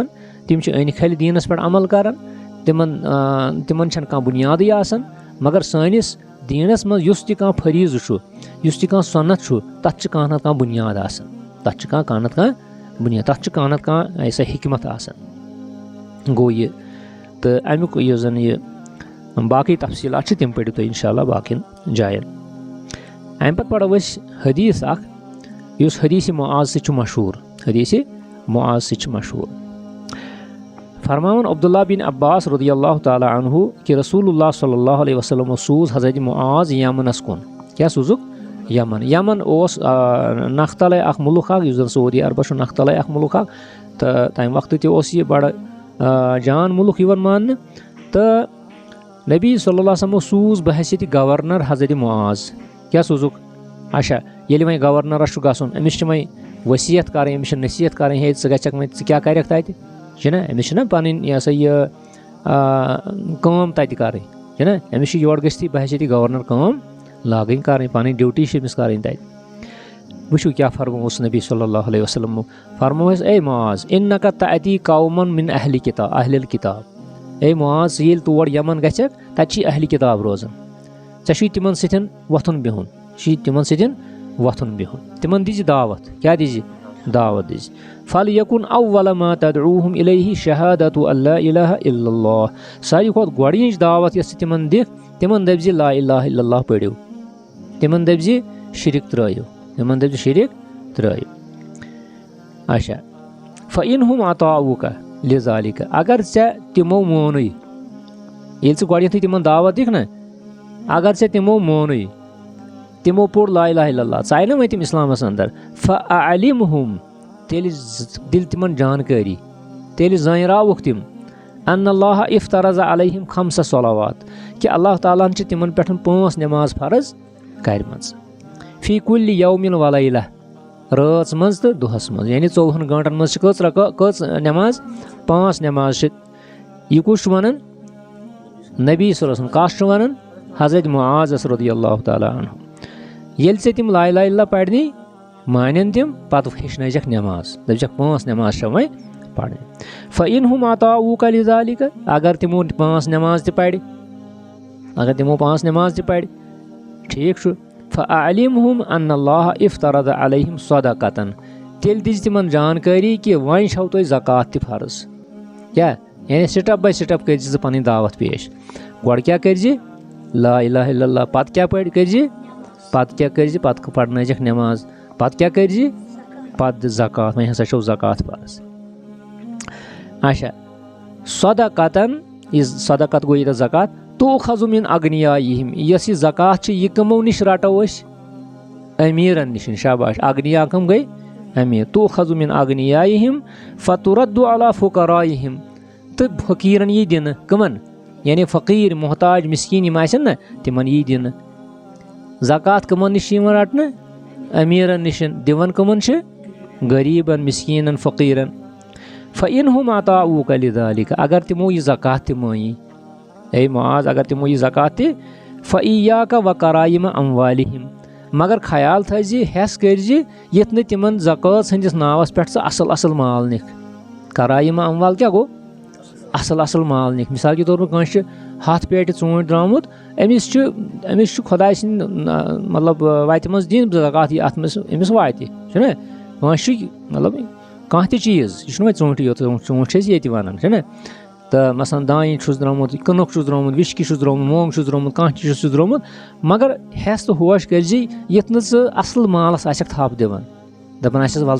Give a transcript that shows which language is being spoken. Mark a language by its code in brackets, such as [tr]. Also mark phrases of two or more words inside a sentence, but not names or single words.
[ks] تِم چھِ أنۍ کھلہِ دیٖنس پٮ۪ٹھ عمل کران تِمن چھنہٕ کانٛہہ بُنیادٕے آسان مگر سٲنِس دیٖنس منٛز یُس تہِ کانٛہہ فریٖضہٕ چھُ یُس تہِ کانٛہہ سۄنت چھُ تتھ چھِ کانٛہہ نتہٕ کانٛہہ بُنیاد آسان تتھ چھِ کانٛہہ نتہٕ کانٛہہ سۄ حِکمت آسان گوٚو یہِ تہٕ امیُک یُس زن یہِ باقٕے تفصیٖلات چھِ تِم پٔرِو تُہۍ [ar] انشاء اللہ [ks] باقین جاین امہِ پتہٕ پرو أسۍ حدیٖث اکھ یُس حدیٖثِ معاذ سۭتۍ چھُ مشہوٗر فرماوان عبداللہ بن عباس [ar] رضی اللہ تعالیٰ عنہ [ks] کہِ [ar] رسول اللہ صلی اللہ علیہ وسلمو [ks] سوٗز حضرت معاذ یمنس کُن کیٛاہ سوٗزُکھ یمن اوس نکھٕ تلے اکھ مُلک اکھ یُس زن سعودی عربس چھُ نکھٕ تلے اکھ مُلک اکھ تہٕ تمہِ وقتہٕ تہِ اوس یہِ بڑٕ جان مُلک یِوان ماننہٕ تہٕ نبی [ar] صلی اللہ علیہ وسلمو [ks] سوٗز بحیثیتِ گورنر حضرت معاذ کیٛاہ سوٗزُکھ اچھا ییٚلہِ وۄنۍ گورنرس چھُ گژھُن أمِس چھِ وۄنۍ ؤصیت کرٕنۍ أمِس چھِ نصیحت کرٕنۍ ہے ژٕ گژھکھ وۄنۍ ژٕ کیٛاہ کرکھ تتہِ چھُنہ أمِس چھِنہ پنٕنۍ یہِ ہسا یہِ کٲم تتہِ کرٕنۍ چھُنہ أمِس چھِ یورٕ گٔژھتھٕے بحیثیتِ گورنر کٲم لاگٕنۍ کرٕنۍ پنٕنۍ ڈیوٹی چھِ أمِس کرٕنۍ تتہِ وٕچھِو کیٛاہ فرمووُس نبی [ar] صلی اللہ علیہ وسلمو [ks] فرمووُس اے معاذ [ar] اِنَّکَ تَأتی قومًا مِن اہلِ الکِتاب [ks] اے معاذ ژٕ ییٚلہِ تور یمن گژھکھ تتہِ چھی اہلِ کِتاب روزان ژےٚ چھُے تِمن سۭتۍ وۄتھُن بِہُن وۄتھُن بِہُن تِمن دِزِ دعوت کیٛاہ دِزِ دعوت دِزِ [ar] فَلْیَکُن اَوَّلَ مَا تَدْعُوہُم إِلَیْہِ شَہَادَتُ أَن لَا إِلَہَ إِلَّا اللّٰہ [ks] ساروی کھۄتہٕ گۄڈنِچ دعوت یۄس ژٕ تِمن دِکھ تِمن دٔپزِ [ar] لا الہ الا اللہ [ks] پٔرِو تِمن دٔپزِ شِرک ترٛٲیِو اچھا [ar] فَإِنْہُمْ أَطَاعُوکَ لِذَالِکَ [ks] اگر ژےٚ تِمو مونُے ییٚلہِ ژٕ گۄڈنٮ۪تھٕے تِمن دعوت دِکھ نا اگر ژےٚ تِمو مونُے تِمو پوٚر [ar] لا الہ الا اللہ [ks] ژٕ آیہِ نا وۄنۍ تِم اِسلامس انٛدر فَأَعْلِمْہُم تیٚلہِ دِل تِمن جانکٲری تیٚلہِ زٲنراوُکھ تِم [ar] اَنَّ اللّٰہ اِفْتَرَضَ عَلَیہِم خَمسَ صَلَوات [ks] کہِ اللہ تعالیٰ ہن چھِ تِمن پٮ۪ٹھ 5 نٮ۪ماز فرض کَرِمَژٕ [ar] فی کُلِّ یومٍ وَلیلَہ [ks] رٲژ منٛز تہٕ دۄہس منٛز یعنی 24 گٲنٛٹن منٛز چھِ کٔژ نٮ۪ماز 5 نٮ۪ماز چھِ یہِ کُس چھُ ونان نبی [ar] صلی اللہ علیہ وسلم [ks] کس چھُ ونان حضرت معاذَس [ar] رضی اللہ تعالیٰ عنہ [ks] ییٚلہِ ژےٚ تِم [ar] لا الہ الا اللہ [ks] پرنی مانن تِم پتہٕ ہیٚچھنٲیزٮ۪کھ نٮ۪ماز دٔپزٮ۪کھ 5 نٮ۪ماز چھےٚ وۄنۍ پرٕنۍ [ar] فَإِنْہُمْ أَطَاعُوکَ لِذَالِکَ [ks] اگر تِمو 5 نٮ۪ماز تہِ پرِ ٹھیٖک چھُ [ar] فَأَعْلِمْہُم أَنَّ اللّٰہ اِفْتَرَضَ عَلَیہِم صَدَقَةً [ks] تیٚلہِ دِزِ تِمن جانکٲری کہِ وۄنۍ چھو تۄہہِ زکات تہِ فرض کیٛاہ یعنی [en] step by step [ks] کٔرزِ ژٕ پنٕنۍ دعوت پیش گۄڈٕ کیٛاہ کٔرزِ [ar] لا الہ الا اللہ [ks] پتہٕ کیٛاہ کٔرزِ پتہٕ پرنٲیزٮ۪کھ نٮ۪ماز پتہٕ کیٛاہ کٔرزِ پتہٕ دِ زکات وۄنۍ ہسا چھو زکات فرض اچھا صدقتن یہِ صدقت گوٚو ییٚتٮ۪تھ زکات [ar] تُؤخذ مِن اغنیایہِم [ks] یۄس یہِ زکات چھِ یہِ کٕمو نِش رٹو أسۍ امیٖرن نِش شاباش اغنیا کٕم گٔے امیٖر [ar] تُؤخذ مِن اغنیایہِم فتُرَدُّ علی فُقرایہِم [ks] تہٕ فقیٖرن یی دِنہٕ کٕمن یعنی فقیٖر محتاج مِسکیٖن یِم آسن نا تِمن یی دِنہٕ زکات کٕمن نِش چھِ یِوان رٹنہٕ امیٖرن نِش دِوان کٕمن چھِ غریٖبن مِسکیٖنن فقیٖرن [ar] فَإِنْہُمْ أَطَاعُوکَ لِذَالِکَ [ks] اگر تِمو یہِ زکات تہِ مٲنی اے معاذ اگر تِمو یہِ زکات تہِ [ar] فَإِیَّاکَ وَکَرایِمَ أَموالِہِم [ks] مگر خیال تھٲیزِ ہٮ۪س کٔرزِ یِتھ نہٕ تِمن زکات سٕنٛدِس ناوس پٮ۪ٹھ ژٕ اصل مال نِکھ [ar] کرایِمہ اموال [ks] کیٛاہ گوٚو اصل مال نِکھ [ur] مِثال کے طور پر [ks] کٲنٛسہِ چھُ 100 پیٹہِ ژوٗنٛٹھۍ درٛامُت أمِس چھُ خۄداے سٕنٛدِ مطلب وتہِ منٛز دِنۍ زکات یہِ اتھ منٛز أمِس واتہِ چھُنہ کٲنٛسہِ چھُ مطلب کانٛہہ تہِ چیٖز یہِ چھُنہٕ وۄنۍ ژوٗنٛٹھٕے یوت ژوٗنٛٹھۍ چھِ أسۍ ییٚتہِ ونان چھُنہ تہٕ مثلاً دانہِ چھُس درٛامُت کٕنُک چھُس درٛامُت وِشکہِ چھُس درٛامُت مونٛگ چھُس درٛامُت کانٛہہ چیٖز چھُس درٛامُت مگر ہٮ۪س تہٕ ہوش کٔرزِ یِتھ نہٕ ژٕ اصل مالس آسٮ۪کھ تھپھ دِوان دپان آسٮ۪س ول